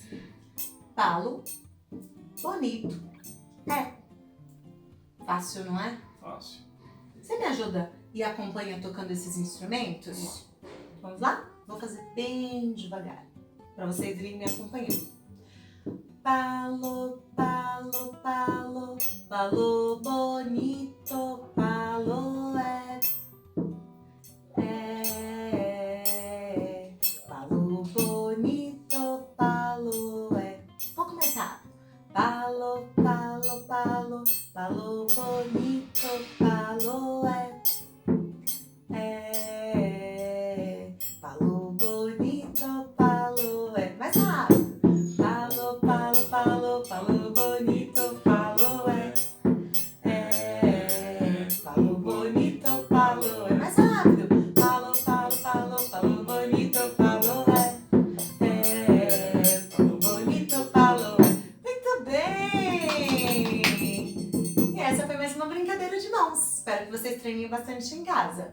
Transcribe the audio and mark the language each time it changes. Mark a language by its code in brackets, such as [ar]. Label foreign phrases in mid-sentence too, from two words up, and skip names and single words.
[es] Palo, bonito, [pt] Fácil, não é? Fácil. Você me ajuda e acompanha tocando esses instrumentos? Vamos lá? Vou fazer bem devagar, para vocês irem me acompanhando. [es] Palo, palo, palo, palo bonito, palo palo bonito, palo [pt] Vou começar. [es] Palo, palo, palo, palo bonito, palo palo bonito, palo [pt] mais rápido. [es] Palo, palo, palo, palo bonito, palo palo bonito, palo [pt] mais rápido. [es] Palo, palo, palo, palo bonito, palo palo bonito, palo [pt] Muito bem! E essa foi mais uma brincadeira de mãos. Espero que vocês treinem bastante em casa.